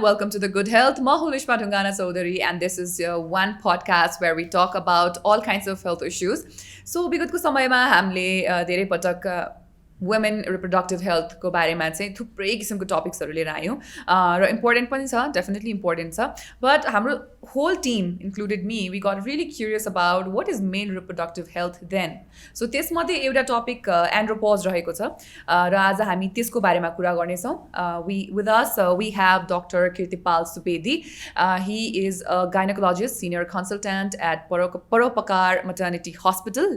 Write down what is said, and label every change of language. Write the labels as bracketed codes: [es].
[en] Welcome to The Good Health. [ne] Ma hu [en] Lishma Dhungana Chaudhary, and this is one podcast where we talk about all kinds of health issues. [ne] So, विगतको समयमा हामीले धेरै पटक women reproductive हेल्थको बारेमा चाहिँ थुप्रै किसिमको टपिक्सहरू लिएर आयौँ र इम्पोर्टेन्ट पनि छ, डेफिनेटली इम्पोर्टेन्ट छ। [en] but [ne] हाम्रो [en] Whole team included me, we got really curious about what is male reproductive health then. [ne] So त्यसमध्ये एउटा टपिक एन्ड्रोपज रहेको छ र आज हामी त्यसको बारेमा कुरा गर्नेछौँ। [en] With us we have doctor Kirtipal Subedi. He is a gynaecologist, senior consultant at Paropakar maternity hospital.